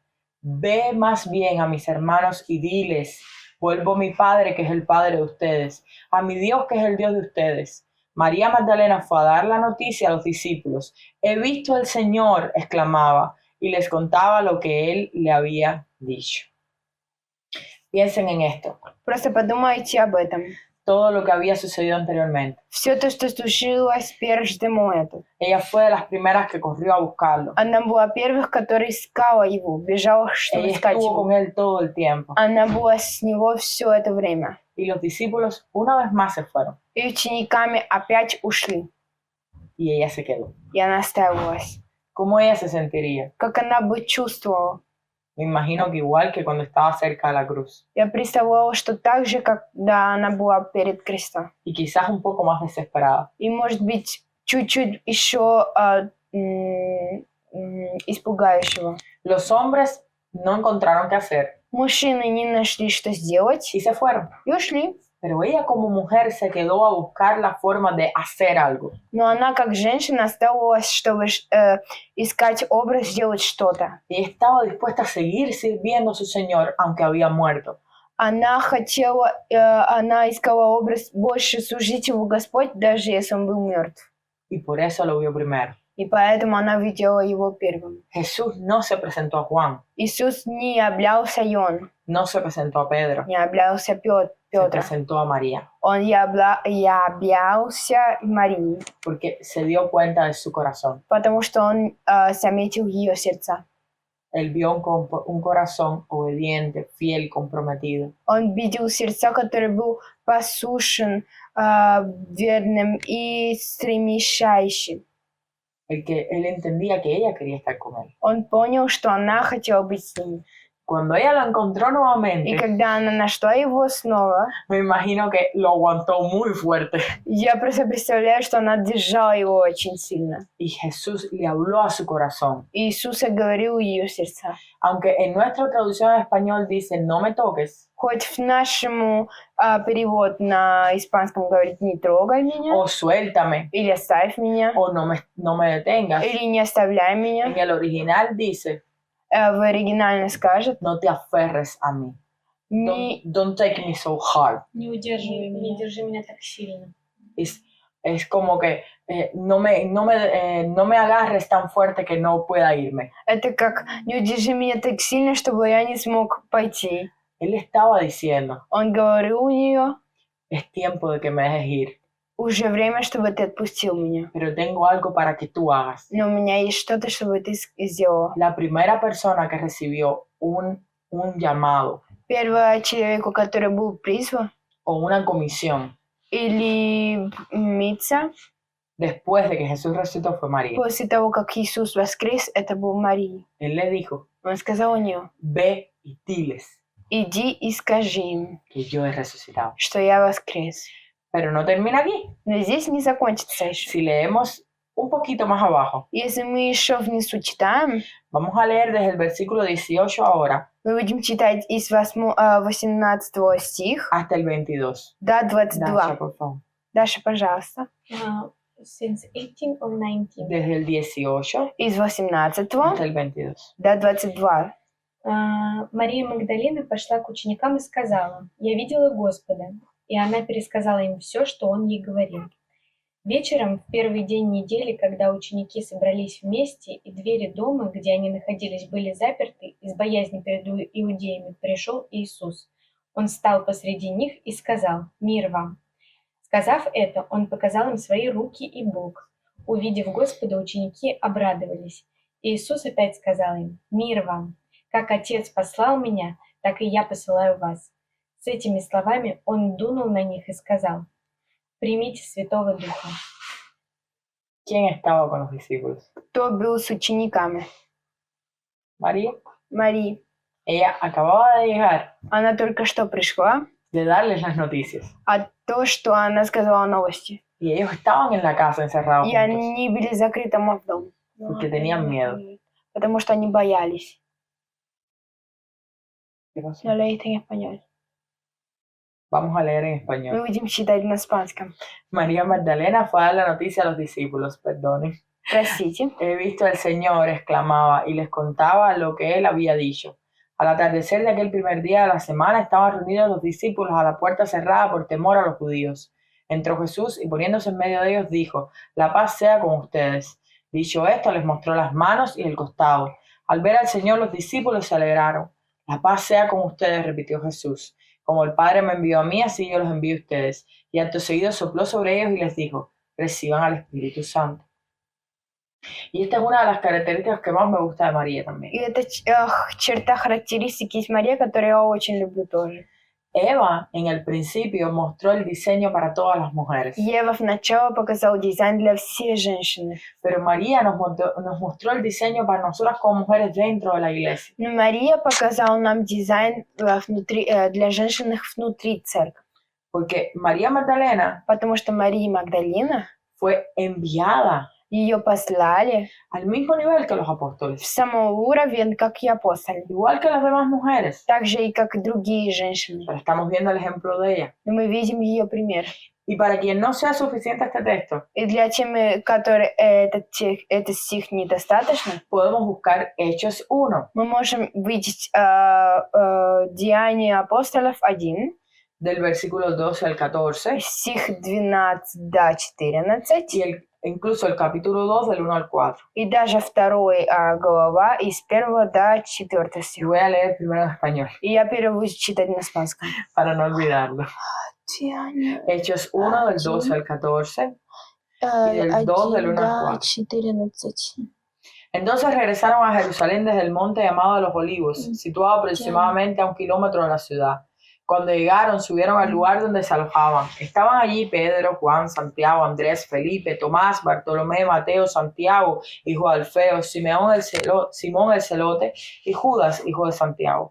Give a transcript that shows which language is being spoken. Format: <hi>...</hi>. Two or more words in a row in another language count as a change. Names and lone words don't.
<es>Ve más bien a mis hermanos y diles: vuelvo a mi Padre, que es el Padre de ustedes, a mi Dios, que es el Dios de ustedes. María Magdalena fue a dar la noticia a los discípulos. He visto al Señor, exclamaba, y les contaba lo que él le había dicho. Piensen en esto,</es> <ru>Просто подумайте об этом.</ru> <es>todo lo que había sucedido anteriormente.</es> <ru>Все то, что случилось перед этим.</ru> <es>Ella fue de las primeras que corrió a buscarlo.</es> <ru>Она была первых, которая искала его, бежала, чтобы</ru> <es>Ella</es> <ru>искать</ru> <es>estuvo</es> <ru>его.</ru> <es>con él todo el tiempo.</es> <ru>Она была с него все это время.</ru> <es>Y los discípulos una vez más se fueron.</es> <ru>И учениками опять ушли.</ru> <es>Y ella se quedó.</es> <ru>И она оставилась.</ru> <es>¿Cómo ella se sentiría?</es> <ru>Как она бы чувствовала?</ru> <es>Me imagino que igual que cuando estaba cerca de la cruz.</es> <ru>Я представляла, что так же, когда она была перед крестом.</ru> <es>Y quizás un poco más desesperada.</es> <ru>И, может быть, чуть-чуть еще испугающего.</ru> <es>Los hombres no encontraron qué hacer</es> <ru>Мужчины не нашли, что сделать,</ru> <es>y se fueron.</es> <ru>и ушли.</ru> <es>Pero ella como mujer se quedó a buscar la forma de hacer algo.</es> <ru>Но она, как женщина, оставалась, чтобы искать образ, сделать что-то.</ru> <es>Y estaba dispuesta a seguir sirviendo a su Señor aunque había muerto.</es> <ru>Она хотела, она искала образ больше служить его Господь, даже если он был мертв.</ru> <es>Y por eso lo vio primero.</es> <ru>И поэтому она видела его первым.</ru> <es>Jesús no se presentó a Juan,</es> <ru>Иисус не являлся Иоанн,</ru> <es>no se presentó a Pedro,</es> <ru>не являлся</ru> <es>se</es> <ru>Петр.</ru> <es>presentó a María,</es> <ru>Он являлся Марии,</ru> <es>porque se dio cuenta de su corazón.</es> <ru>потому что он заметил ее сердца.</ru> <es>Él vio un corazón obediente, fiel, comprometido.</es> <ru>Он видел сердца, который был послушен, верным и стремящим.</ru> <es>Él entendía que ella quería estar con él.</es> <ru>Он понял, что она хотела быть с ним.</ru> <es>Cuando ella lo encontró</es> <ru>И</ru> <es>nuevamente,</es> <ru>когда она нашла его снова,</ru> <es>me imagino que lo aguantó muy fuerte.</es> <ru>я просто представляю, что она держала его очень сильно.</ru> <es>Y Jesús le habló a su corazón.</es> <ru>И Иисус говорил ее сердца.</ru> <es>Aunque en nuestra traducción en español dice no me toques,</es> <ru>Хоть в нашему перевод на испанском говорит «не трогай меня»,</ru> <es>o suéltame,</es> <ru>или «оставь меня»,</ru> <es>o no me detengas,</es> <ru>или «не оставляй</ru> <es>en</es> <ru>меня».</ru> <es>el original dice</es> <ru>В оригинальном скажет</ru> <es>no te aferres a mí.</es> <ru>«не</ru> <en>Don't take me so hard.</en> <ru>Не удерживай меня. Не держи меня так сильно.</ru> <es>Es como que no me agarres tan fuerte que no pueda irme.</es> <ru>Это как «не удержи меня так сильно, чтобы я не смог пойти».</ru> <es>Él estaba diciendo,</es> <ru>Он говорил у нее</ru> <es>es tiempo de que me dejes ir,</es> <ru>«уже время, чтобы ты отпустил меня».</ru> <es>pero tengo algo para que tú hagas.</es> <ru>Но у меня есть что-то, чтобы ты сделала.</ru> <es>La primera persona que recibió un llamado</es> <ru>Первый человеку, который был призван,</ru> <es>o una comisión</es> <ru>или мица,</ru> <es>después de que Jesús resucitó fue María.</es> <ru>после того, как Иисус воскрес, это был Мария.</ru> <es>Él le dijo,</es> <ru>Он сказал у нее:</ru> <es>ve y diles</es> <ru>«Иди и скажи им,</ru> <es>que yo he resucitado.</es> <ru>что я воскрес».</ru> <es>Pero no termina aquí.</es> <ru>Но здесь не закончится еще.</ru> <es>Si leemos un poquito más abajo,</es> <ru>Если мы еще внизу читаем,</ru> <es>vamos a leer desde el versículo 18 ahora</es> <ru>мы будем читать из 18 стих</ru> <es>hasta el 22.</es> <ru>до 22.</ru> <es>Dasha, por favor.</es> <ru>Даша, пожалуйста.</ru> <en>Since 18 or 19.</en> <es>Desde el 18</es> <ru>Из 18</ru> <es>hasta el 22.</es> <ru>до 22. Мария Магдалина пошла к ученикам и сказала: «Я видела Господа». И она пересказала им все, что он ей говорил. Вечером, в первый день недели, когда ученики собрались вместе, и двери дома, где они находились, были заперты, из боязни перед иудеями пришел Иисус. Он встал посреди них и сказал: «Мир вам». Сказав это, он показал им свои руки и бок. Увидев Господа, ученики обрадовались. Иисус опять сказал им: «Мир вам! Как Отец послал меня, так и я посылаю вас». С этими словами он дунул на них и сказал: «Примите Святого Духа».</ru> <es>¿Quién estaba con los discípulos?</es> <ru>Кто был с учениками?</ru> <es>María.</es> <ru>Мария.</ru> <es>Ella acababa de llegar</es> <ru>Она только что пришла,</ru> <es>de darles las noticias.</es> <ru>а то, что она сказала новости.</ru> <es>Y ellos estaban en la casa encerrados</es> <ru>И</ru> <es>juntos,</es> <ru>они были закрыты в дом.</ru> <es>porque tenían miedo.</es> <ru>Потому что они боялись.</ru> <es>¿Qué pasó? Lo leíste en español. Vamos a leer en</es> <ru>Мы</ru> <es>español.</es> <ru>будем читать на испанском.</ru> <es>María Magdalena fue a dar la noticia a los discípulos, perdonen.</es> <ru>Простите.</ru> <es>He visto al Señor, exclamaba, y les contaba lo que él había dicho. Al atardecer de aquel primer día de la semana estaban reunidos los discípulos a la puerta cerrada por temor a los judíos. Entró Jesús y poniéndose en medio de ellos dijo: «La paz sea con ustedes». Dicho esto, les mostró las manos y el costado. Al ver al Señor, los discípulos se alegraron. «La paz sea con ustedes», repitió Jesús. «Como el Padre me envió a mí, así yo los envío a ustedes». Y acto seguido sopló sobre ellos y les dijo: «Reciban al Espíritu Santo». Y esta es una de las características que más me gusta de María también.</es> <ru>И это черта характеристики из Марии, которую я очень люблю тоже.</ru> <es>Eva, en el principio, mostró el diseño para todas las mujeres.</es> <ru>Ева вначале показал дизайн для всей женщины.</ru> <es>Pero María nos mostró el diseño para nosotras como mujeres dentro de la iglesia.</es> <ru>Но Мария показала нам дизайн для женщин внутри церкви.</ru> <es>Porque María Magdalena</es> <ru>Потому что Мария Магдалина,</ru> <es>fue enviada</es> <ru>ее послали</ru> <es>al mismo nivel que los</es> <ru>в</ru> <es>apóstoles,</es> <ru>самый уровень, как и апостолы.</ru> <es>igual que las demás mujeres.</es> <ru>Так же и как и другие женщины.</ru> <es>Pero estamos viendo el ejemplo de ella.</es> <ru>Но мы видим ее пример.</ru> <es>Y para quien no sea suficiente este texto,</es> <ru>И для тем, которым этот стих недостаточно,</ru> <es>podemos buscar Hechos 1,</es> <ru>мы можем видеть Деяния апостолов 1,</ru> <es>del versículo 12 al 14,</es> <ru>стих 12 до 14,</ru> <es>y incluso el capítulo 2 del 1 al 4.</es> <ru>и даже 2 глава из 1 до 4</ru> <es>Y</es> <ru>стих.</ru> <es>voy a leer primero en español,</es> <ru>И я буду читать на испанском.</ru> <es>para no olvidarlo. Hechos 1 del 12 al 14 y del 2 del 1 al 4. 14. Entonces regresaron a Jerusalén desde el monte llamado de los Olivos, situado aproximadamente a 1 kilómetro de la ciudad. Cuando llegaron, subieron al lugar donde se alojaban. Estaban allí Pedro, Juan, Santiago, Andrés, Felipe, Tomás, Bartolomé, Mateo, Santiago, hijo de Alfeo, Simón el Celote y Judas, hijo de Santiago.</es>